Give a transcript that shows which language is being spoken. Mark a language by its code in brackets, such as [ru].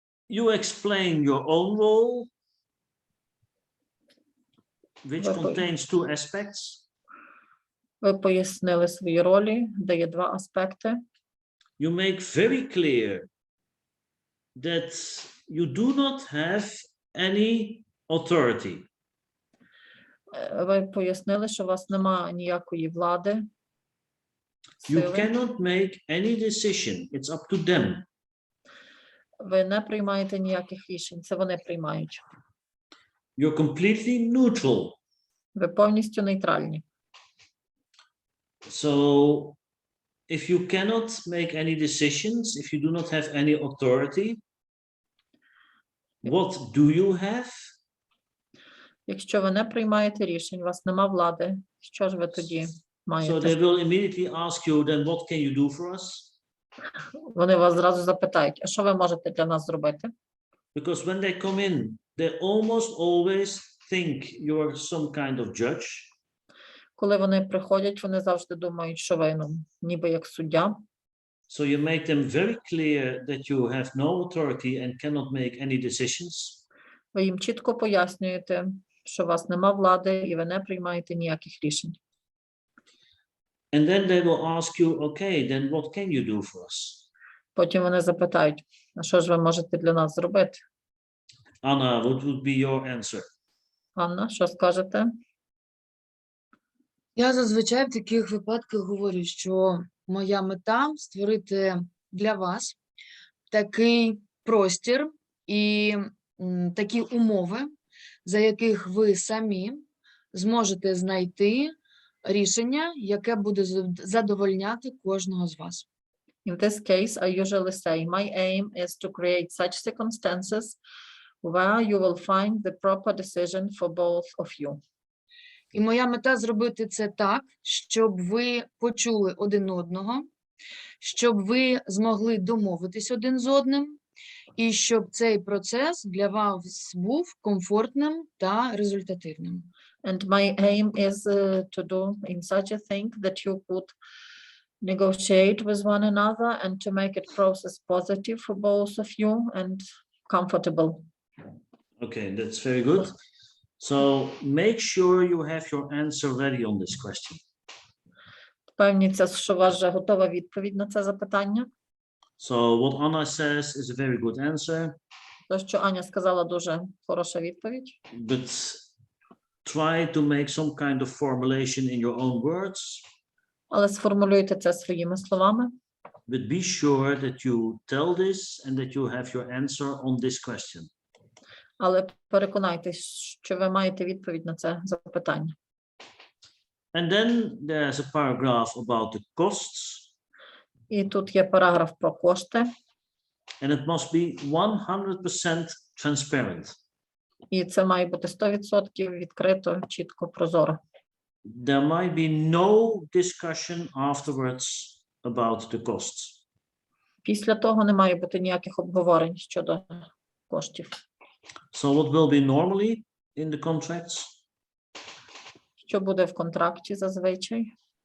[en] You explain your own role, which contains two aspects. [uk] Ви пояснили свої ролі, де є два аспекти. [en] You make very clear that you do not have any authority. [uk] Ви пояснили, що у вас немає ніякої влади. [en] You cannot make any decision. It's up to them. [uk] Ви не приймаєте ніяких рішень, це вони приймають. [en] You're completely neutral. [uk] Ви повністю нейтральні. [en] So if you cannot make any decisions, if you do not have any authority, what do you have? [uk] Якщо ви не приймаєте рішень, у вас нема влади, що ж ви тоді маєте? [en] So they will immediately ask you, then what can you do for us? [uk] Вони вас зразу запитають, а що ви можете для нас зробити? [en] Because when they come in, they almost always think you're some kind of judge. [uk] Коли вони приходять, вони завжди думають, що ви ніби як суддя. [en] So you make them very clear that you have no authority and cannot make any decisions. [uk] Ви їм чітко пояснюєте, що у вас нема влади і ви не приймаєте ніяких рішень. [en] And then they will ask you, okay, then what can you do for us? [uk] Потім вони запитають, а що ж ви можете для нас зробити? [en] Anna, what would be your answer? [uk] Анна, що скажете? Я зазвичай в таких випадках говорю, що моя мета створити для вас такий простір і такі умови, за яких ви самі зможете знайти рішення, яке буде задовольняти кожного з вас. [en] In this case, I usually say, my aim is to create such circumstances where you will find the proper decision for both of you. [uk] І моя мета зробити це так, щоб ви почули один одного, щоб ви змогли домовитись один з одним, і щоб цей процес для вас був комфортним та результативним. [en] And my aim is to do in such a thing that you could negotiate with one another and to make it process positive for both of you and comfortable. Okay, that's very good. So make sure you have your answer ready on this question. [uk] Впевніться, що у вас вже готова відповідь на це запитання. [en] So what Anna says is a very good answer. [uk] То, що Аня сказала, дуже хороша відповідь. [en] But try to make some kind of formulation in your own words. [uk] Але сформулюйте це своїми словами. [en] But be sure that you tell this and that you have your answer on this question. [uk] Але переконайтесь, що ви маєте відповідь на це запитання. [en] And then there's a paragraph about the costs. [uk] І тут є параграф про кошти. [en] And it must be 100% transparent. [uk] І це має бути 100% відкрито, чітко, прозоро. [en] There might be no discussion afterwards about the costs. [uk] Після того не має бути ніяких обговорень щодо коштів. [en] So what will be normally in the contracts? [uk] Що буде в контракті зазвичай?